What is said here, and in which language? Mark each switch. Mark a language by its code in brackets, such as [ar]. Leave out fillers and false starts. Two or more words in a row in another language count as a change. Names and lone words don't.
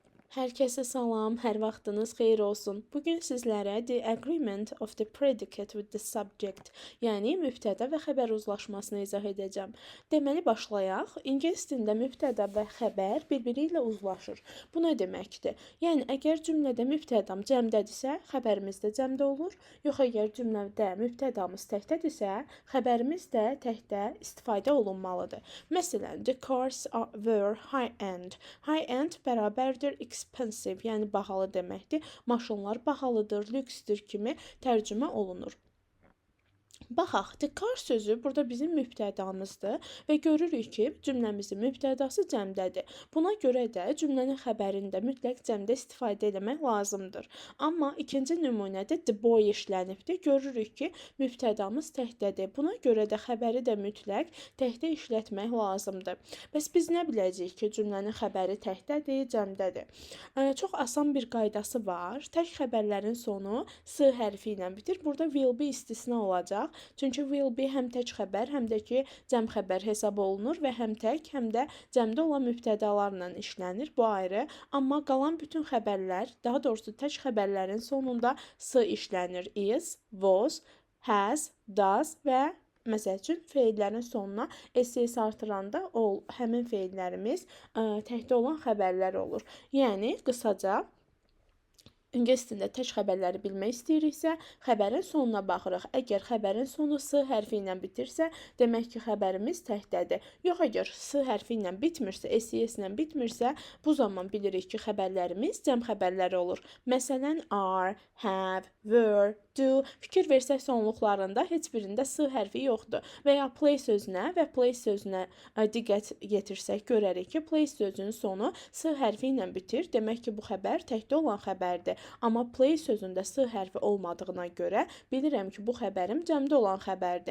[az] Hər kəsə salam, hər vaxtınız xeyir olsun. Bugün sizlərə [en] the agreement of the predicate with the subject, [az] yəni mübtəda və xəbər uzlaşmasını izah edəcəm. Deməli başlayaq. İngilis dilində mübtəda və xəbər bir-biri ilə uzlaşır. Bu nə deməkdir? Yəni əgər cümlədə mübtədam cəmdədirsə, xəbərimiz də cəmdə olur. Yox əgər cümlədə mübtədamız təkdədirsə, xəbərimiz də təkdə istifadə olunmalıdır. Məsələn, [en] the cars were high-end. [az] High-end bərabərdir expensive, yəni bahalı deməkdir. Maşınlar bahalıdır, lüksdür kimi tərcümə olunur. Baxaq, [en] the car [az] sözü burada bizim mübtədamızdır və görürük ki, cümləmizin mübtədası cəmdədir. Buna görə də cümlənin xəbərində mütləq cəmdə istifadə etmək lazımdır. Amma ikinci nümunədə [en] the boy [az] işlənibdir. Görürük ki, mübtədamız təkdədir. Buna görə də xəbəri də mütləq təkdə işlətmək lazımdır. Bəs biz nə biləcəyik ki, cümlənin xəbəri təkdədir, cəmdədir? Çox asan bir qaydası var. Tək xəbərlərin sonu s hərfi ilə bitir. Burada [en] will be [az] istisna olacaq. Çünki [en] will be [az] həm tək xəbər, həm də ki, cəm xəbər hesab olunur və həm tək, həm də cəmdə olan mübtədalarla işlənir. Bu ayrı. Amma qalan bütün xəbərlər, daha doğrusu tək xəbərlərin sonunda s işlənir. [en] Is, was, has, does [az] və məsəl üçün feillərin sonuna ss artıranda həmin feillərimiz təkdə olan xəbərlər olur. Yəni qısaca İngilis dilində tək xəbərləri bilmək istəyiriksə, xəbərin sonuna baxırıq. Əgər xəbərin sonu s hərfi ilə bitirsə, demək ki, xəbərimiz təkdədir. Yox, əgər s hərfi ilə bitmirsə, ss ilə bitmirsə, bu zaman bilirik ki, xəbərlərimiz cəm xəbərləri olur. Məsələn, [en] are, have, were, do. [az] Fikir versək sonluqlarında heç birində s hərfi yoxdur. Və ya play sözünə və play sözünə diqqət yetirsək, görərik ki, play sözünün sonu s hərfi ilə bitir. Demək ki, bu xəbər təkdə olan xəbərdir. Amma play sözündə s hərfi olmadığına görə bilirəm ki, bu xəbərim cəmdə olan xəbərdir.